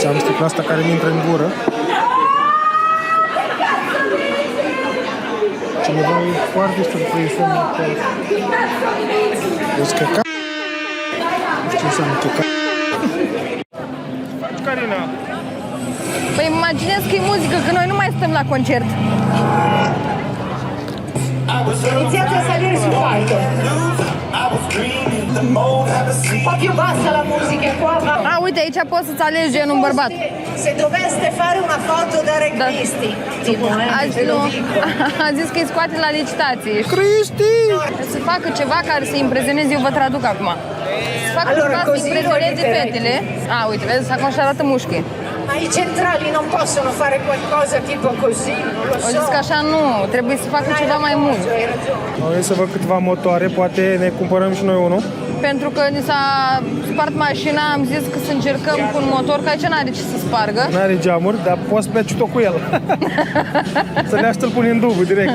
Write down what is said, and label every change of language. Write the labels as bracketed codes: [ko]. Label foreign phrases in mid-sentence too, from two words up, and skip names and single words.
[ro] Am sticla asta care mi intră în gură. Cineva e foarte surprins că... Deci căca... Nu știu ce înseamnă căca... Carina! Păi imaginez că e muzică, că noi nu mai stăm la concert. [it] Iniziate a salire sul palco. Un po' più bassa la musica qua. [ro] A, uite, aici poți să-ți alegi gen un bărbat. [it] Se doveste fare una foto da requisti. [ro] A zis că îi scoate la licitație. Cristi! Să facă ceva care să impresioneze, eu vă traduc acum. Să facă ceva să impresioneze fetele. A, uite, vezi, acum și arată mușchi. [it] Ma i centrali non possono fare qualcosa tipo così, non lo [ro] Au [it] so. [ro] zis că așa nu, trebuie să facă ceva mai mult. [it] Hai ragione. [ro] Am venit să văd câteva motoare, poate ne cumpărăm și noi unul. Pentru că ni s-a spart mașina, am zis că să încercăm cu un motor, că aici n-are ce să spargă. N-are geamuri, dar poți pleci tot cu el. Să le aștept pune în dubă direct.